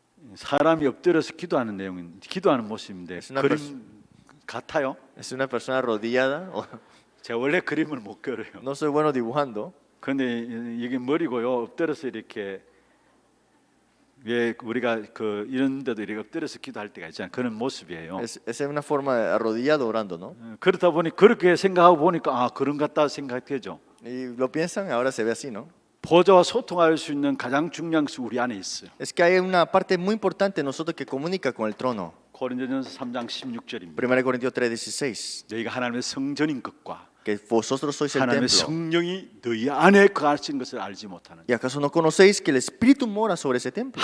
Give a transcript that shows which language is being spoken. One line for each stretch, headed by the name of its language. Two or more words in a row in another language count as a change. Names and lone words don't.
Korean: 사람이 엎드려서 기도하는 내용인 기도하는 모습인데
Spanish: Es
Korean: 그림 같아요.
Spanish: Es una persona arrodillada.
Korean: 제가 원래 그림을 못 그려요.
Spanish: No soy bueno dibujando.
Korean: 그런데 이게 머리고요. 엎드려서 이렇게 왜 우리가 그 이런 데도 이렇게 엎드려서 기도할 때가 있잖아요. 그런 모습이에요.
Spanish: Es una forma de arrodillado orando, ¿no?
Korean: 그렇다 보니 그렇게 생각하고 보니까 아 그런 것 같다 생각되죠.
Spanish: Y lo piensan, ahora se ve así, ¿no?
Korean: 보좌와 소통할 수 있는 가장 중요한 것이 우리 안에 있어요.
Spanish: Es que hay una parte muy importante en nosotros que comunica con el trono.
Korean: 고린도전서 3장 16절입니다.
Spanish: 1 Corintios 3:16.
Korean: 너희가 하나님의 성전인 것과
Spanish: Que vosotros sois el
Korean: 하나님의
Spanish: templo.
Korean: 성령이 너희 안에 거하신 것을 알지 못하는.
Spanish: ¿Y acaso no conocéis que el Espíritu mora sobre ese templo?